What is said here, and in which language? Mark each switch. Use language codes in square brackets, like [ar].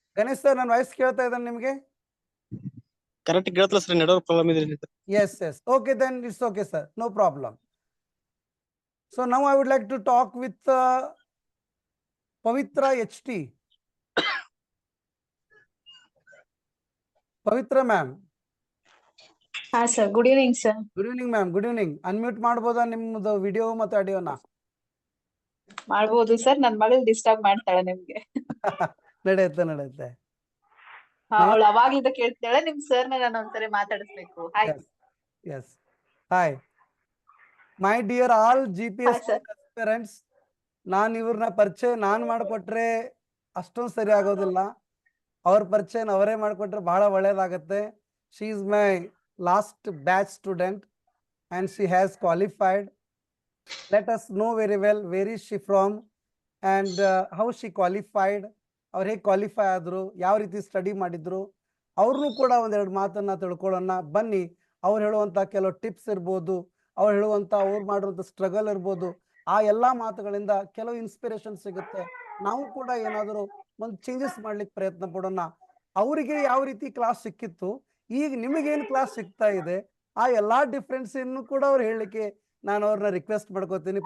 [kn] Ganesh sir, ನನ್ನ voice ಕೇಳ್ತಾ ಇದೆ ನಿಮಗೆ? Correct ಕೇಳ್ತಲ್ಲ sir, ನೆಟ್ವರ್ಕ್ ಪ್ರಾಬ್ಲಮ್ ಇದೆ. [en] Yes. Okay, then it's okay, sir. No problem. So now I would like to talk with Pavitra HT. Pavitra ma'am. ಹಾ sir, good evening sir. Good evening ma'am, good evening. [kn] Unmute ಮಾಡ್ಬೋದಾ ನಿಮ್ಮದು video ಮತ್ತು ಆಡಿಯೋನ? ಮಾಡ್ಬೋದು sir, ನನ್ ಮಗಳು disturb ಮಾಡ್ತಾಳೆ ನಿಮ್ಗೆ. ನಡೆಯುತ್ತೆ. ಅವಳು ಅವಾಗ್ಲಿಂದ ಕೇಳ್ತಾಳೆ, ನಿಮ್ ಸರ್ ನಾನು ಒಂದ್ಸರಿ ಮಾತಾಡಿಸ್ಬೇಕು. [en] Hi. Yes. Hi. My dear all GPS Hi, sir. [kn] parents, ನಾನು ಇವ್ರನ್ನ ಪರಿಚಯ ನಾನು ಮಾಡಿಕೊಟ್ರೆ ಅಷ್ಟೊಂದು ಸರಿ ಆಗೋದಿಲ್ಲ. ಅವ್ರ ಪರಿಚಯ ಅವರೇ ಮಾಡಿಕೊಟ್ರೆ ಬಹಳ ಒಳ್ಳೇದಾಗತ್ತೆ. [en] She is my last batch student and she has qualified. Let us know very well where is she from and how she qualified. [kn] ಅವ್ರು ಹೇಗೆ ಕ್ವಾಲಿಫೈ ಆದ್ರು, ಯಾವ ರೀತಿ ಸ್ಟಡಿ ಮಾಡಿದ್ರು, ಅವ್ರನ್ನೂ ಕೂಡ ಒಂದೆರಡು ಮಾತನ್ನ ತಿಳ್ಕೊಳ್ಳೋಣ ಬನ್ನಿ. ಅವ್ರು ಹೇಳುವಂತ ಕೆಲವು ಟಿಪ್ಸ್ ಇರ್ಬೋದು, ಅವ್ರು ಹೇಳುವಂತ ಅವ್ರು ಮಾಡಿರುವಂತ ಸ್ಟ್ರಗಲ್ ಇರ್ಬೋದು, ಆ ಎಲ್ಲಾ ಮಾತುಗಳಿಂದ ಕೆಲವು ಇನ್ಸ್ಪಿರೇಷನ್ ಸಿಗುತ್ತೆ. ನಾವು ಕೂಡ ಏನಾದರೂ ಒಂದು ಚೇಂಜಸ್ ಮಾಡ್ಲಿಕ್ಕೆ ಪ್ರಯತ್ನ ಪಡೋಣ. ಅವರಿಗೆ ಯಾವ ರೀತಿ ಕ್ಲಾಸ್ ಸಿಕ್ಕಿತ್ತು, ಈಗ ನಿಮಗೇನು ಕ್ಲಾಸ್ ಸಿಗ್ತಾ ಇದೆ, ಆ ಎಲ್ಲಾ ಡಿಫ್ರೆನ್ಸ್ ಕೂಡ ಅವ್ರು ಹೇಳಲಿಕ್ಕೆ ನಾನು ಅವ್ರನ್ನ ರಿಕ್ವೆಸ್ಟ್ ಮಾಡ್ಕೋತೀನಿ.